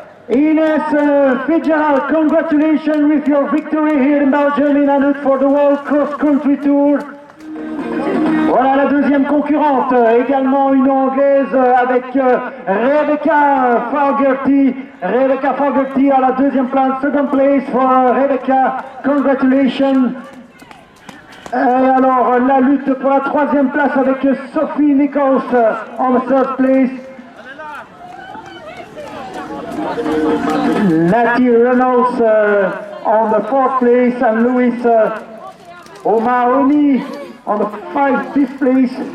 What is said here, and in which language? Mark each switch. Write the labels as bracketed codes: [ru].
[en] Ines Fitzgerald, congratulations with your victory here in Belgium in Anut for the World Cross Country Tour. [fr] Voilà la deuxième concurrente, également une Anglaise avec Rebecca Fogarty. Rebecca Fogarty à la deuxième place, [en] second place for Rebecca, congratulations. [fr] Et alors la lutte pour la troisième place avec Sophie Nichols [en] on the third place. Natty Reynolds on the fourth place and Louis O'Mahony on the fifth place.